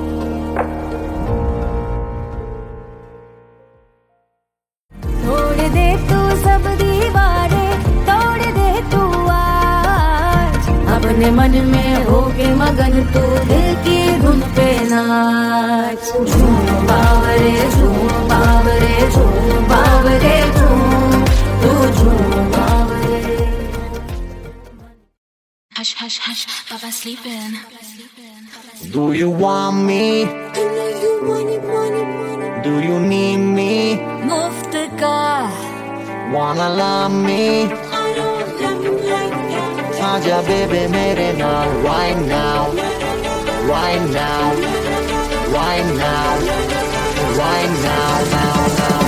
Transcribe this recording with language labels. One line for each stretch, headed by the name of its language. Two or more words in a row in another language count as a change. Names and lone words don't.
Hindi: तोड़ दे तू सब दीवारें, तोड़ दे तू आज। अपने मन में होके मगन तू दिल की धुन पे नाच। झूम बावरे झूम बावरे झूम बावरे झूम, तू झूम बावरे।
English: Hush, hush, hush, Baba sleeping. Do you want me? Do you need me?
Hindi: मुफ्त का
English: Wanna love me? आजा baby
Punjabi: मेरे नाल
English: right now, right now, right now, right now, now, now.